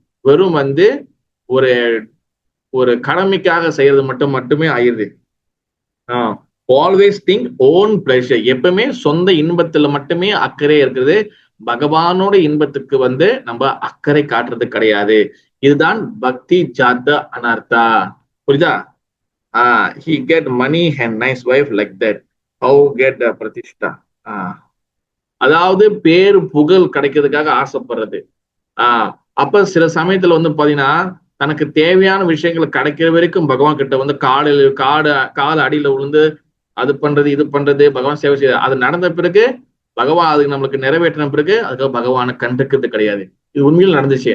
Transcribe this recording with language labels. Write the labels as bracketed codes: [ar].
[ta] வெறும் வந்து ஒரு ஒரு கடமைக்காக செய்யறது மட்டுமே ஆயிடுது. [en] always think own pleasure, [ta] எப்பவுமே சொந்த இன்பத்துல மட்டுமே அக்கறை இருக்கிறது, பகவானோட இன்பத்துக்கு வந்து நம்ம அக்கறை காட்டுறது கிடையாது. இதுதான் பக்தி ஜாத்த அனார்த்தா. புரியுதா? [en] he get money and nice wife like that, how get [ta] பிரதிஷ்டா. அதாவது பேரு புகழ் கிடைக்கிறதுக்காக ஆசைப்படுறது. அப்ப சில சமயத்துல வந்து பாத்தீங்கன்னா தனக்கு தேவையான விஷயங்கள் கிடைக்கிற வரைக்கும் பகவான் கிட்ட வந்து கால அடியில விழுந்து அது பண்றது இது பண்றது, பகவான் சேவை செய்ய, அது நடந்த பிறகு பகவான் அதுக்கு நம்மளுக்கு நிறைவேற்றின பிறகு அதுக்காக பகவானை கண்டுக்கிறது கிடையாது. இது உண்மையில் நடந்துச்சு.